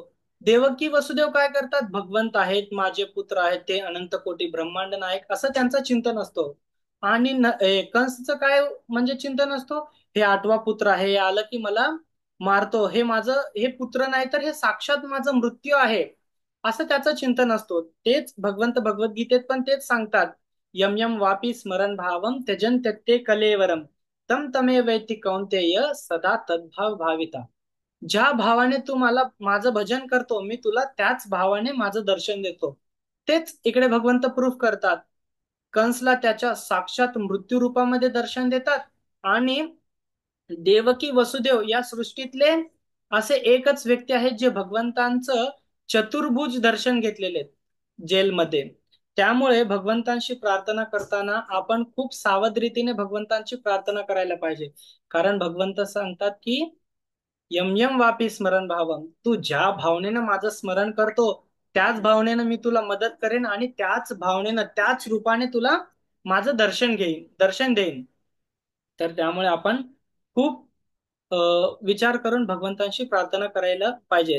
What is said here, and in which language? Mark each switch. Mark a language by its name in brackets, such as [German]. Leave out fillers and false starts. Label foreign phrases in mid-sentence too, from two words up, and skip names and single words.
[Marathi] देवकी वसुदेव काय करतात, भगवंत आहेत माझे पुत्र आहेत ते अनंत कोटी ब्रह्मांड नायक असं त्यांचं चिंतन असतो. आणि कंसचं काय म्हणजे चिंतन असतो, हे आठवा पुत्र आहे, हे आलं की मला मारतो, हे माझं हे पुत्र नाही तर हे साक्षात माझं मृत्यू आहे, असं त्याचं चिंतन असतो. तेच भगवंत भगवद्गीतेत पण तेच सांगतात, [Sanskrit] यम यम वापी स्मरण भावम त्यजन त्यक्ते कलेवरम तम तमे वैति कौंतेय सदा तद्भाव भाविता. [Marathi] ज्या भावाने तू मला माझं भजन करतो मी तुला त्याच भावाने माझं दर्शन देतो. तेच इकडे भगवंत प्रूफ करतात. कंसला त्याच्या साक्षात मृत्यू रूपामध्ये दर्शन देतात आणि देवकी वसुदेव या सृष्टीतले असे एकच व्यक्ती आहेत जे भगवंतांचं चतुर्भुज दर्शन घेतलेले आहेत जेलमध्ये. त्यामुळे भगवंतांशी प्रार्थना करताना आपण खूप सावध रीतीने भगवंतांची प्रार्थना करायला पाहिजे. कारण भगवंत सांगतात की [Sanskrit] यम यम वापी स्मरण भावम, [Marathi] तू ज्या भावनेनं माझं स्मरण करतो त्याच भावनेनं मी तुला मदत करेन आणि त्याच भावनेनं त्याच रूपाने तुला माझं दर्शन देईन. तर त्यामुळे आपण खूप विचार करून भगवंतांशी प्रार्थना करायला पाहिजे.